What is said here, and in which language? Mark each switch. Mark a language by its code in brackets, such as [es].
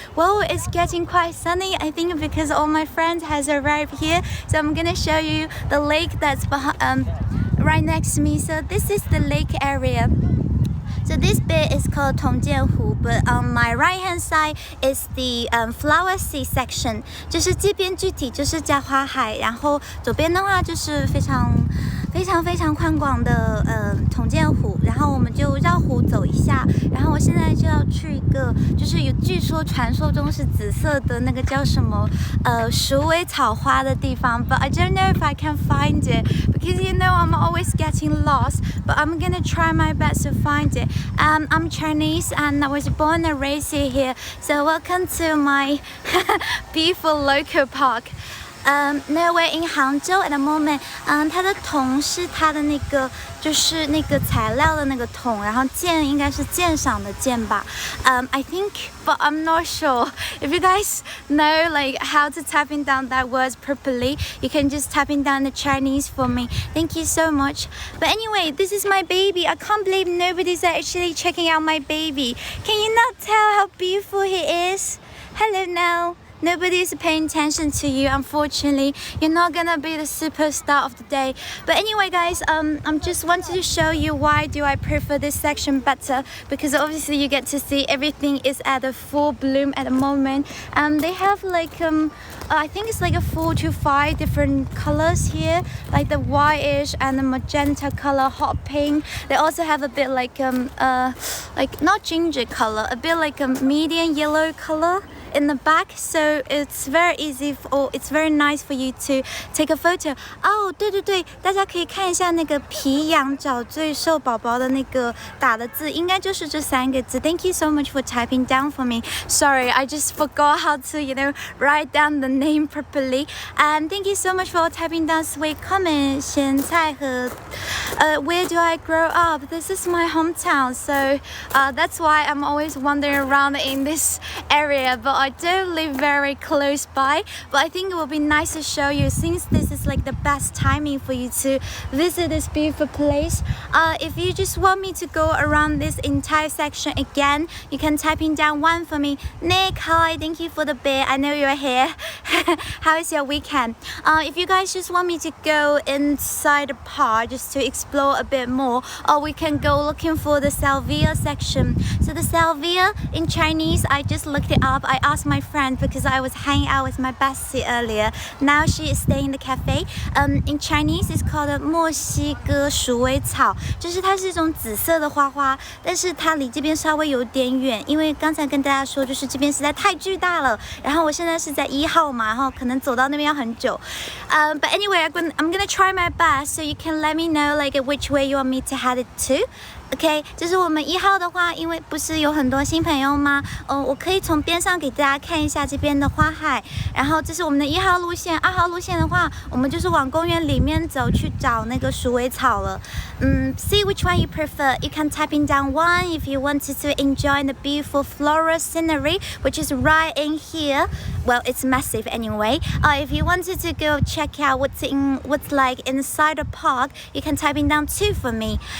[en] Well, it's getting quite sunny, I think, because all my friends has arrived here, so I'm gonna show you the lake that's behind, right next to me. So this is the lake area. So this bit is called Tongjianhu, but on my right hand side is the flower sea section. [zh] 就是这边具体就是叫花海，然后左边的话就是非常宽广的统建湖，然后我们就绕湖走一下，然后我现在就要去一个就是据说传说中是紫色的那个叫什么鼠尾草花的地方 ， [en] but I don't know if I can find it because you know I'm always getting lost, but I'm gonna try my best to find it. I'm Chinese and I was born and raised here, so welcome to my beautiful local park. No, we're in Hangzhou at the moment. [zh] 它的铜是它的那个，就是那个材料的那个铜，然后鉴应该是鉴赏的鉴吧。 [en] I think, but I'm not sure. If you guys know like how to typing down that words properly, you can just typing down the Chinese for me. Thank you so much. But anyway, this is my baby. I can't believe nobody's actually checking out my baby. Can you not tell how beautiful he is? Hello now. Nobody is paying attention to you, unfortunately. You're not gonna be the superstar of the day. But anyway, guys, I'm just wanted to show you why do I prefer this section better, because obviously you get to see everything is at a full bloom at the moment. They have like I think it's like a 4 to 5 different colors here, like the whitish and the magenta color, hot pink. They also have a bit like not ginger color, a bit like a medium yellow color in the back, so it's very easy or it's very nice for you to take a photo. [zh] 哦，对对对，大家可以看一下那个皮羊角最瘦宝宝的那个打的字，应该就是这3个字。 [en] Thank you so much for typing down for me. Sorry, I just forgot how to, write down the name properly. And thank you so much for typing down sweet comments. [zh] 咸菜和 [en] where do I grow up? This is my hometown, so that's why I'm always wandering around in this area. But I don't live very close by, but I think it will be nice to show you since this is like the best timing for you to visit this beautiful place. If you just want me to go around this entire section again, you can type in down 1 for me. Nick, hi, thank you for the beer. I know you're here. How is your weekend? If you guys just want me to go inside the park just to explore a bit more, or we can go looking for the salvia section. So the salvia in Chinese, I just looked it up. I asked my friend because I was hanging out with my bestie earlier. Now she is staying in the cafe. In Chinese, it's called [zh] 墨西哥鼠尾草，就是它是一种紫色的花花，但是它离这边稍微有点远，因为刚才跟大家说，就是这边实在太巨大了。然后我现在是在1号嘛，然后可能走到那边要很久。 [en] But anyway, I'm gonna try my best, so you can let me know like which way you want me to head it to. [zh] OK， 就是我们1号的话，因为不是有很多新朋友吗？我可以从边上给大家看一下这边的花海。然后这是我们的1号路线，2号路线的话，我们就是往公园里面走去找那个鼠尾草了。 [en] See which one you prefer. You can type in down 1 if you wanted to enjoy the beautiful floral scenery, which is right in here. Well, it's massive anyway. If you wanted to go check out what's like inside the park, you can type in down 2 for me.